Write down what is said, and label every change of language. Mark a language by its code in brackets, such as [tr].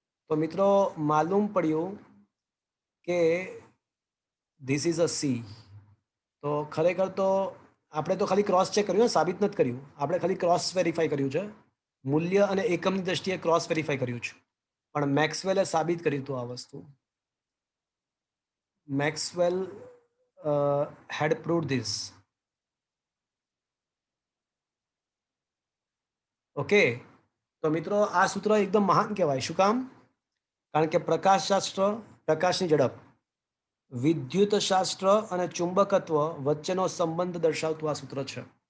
[gu] તો મિત્રો માલુમ પડ્યું કે [en] This is a sea. [gu] તો ખરેખર તો આપણે તો ખાલી ક્રોસ ચેક કર્યું, સાબિત નથી કર્યું. આપણે ખાલી ક્રોસ વેરીફાઈ કર્યું છે, મૂલ્ય અને એકમની દ્રષ્ટિએ ક્રોસ વેરીફાઈ કર્યું છે. પણ મેક્સવેલે સાબિત કર્યું હતું આ વસ્તુ. [en] Maxwell had proved this. [gu] Okay, તો મિત્રો આ સૂત્ર એકદમ મહાન કહેવાય. શું કામ? કારણ કે પ્રકાશશાસ્ત્ર, પ્રકાશની ઝડપ, વિદ્યુત શાસ્ત્ર અને ચુંબકત્વ વચ્ચેનો સંબંધ દર્શાવતું આ સૂત્ર છે.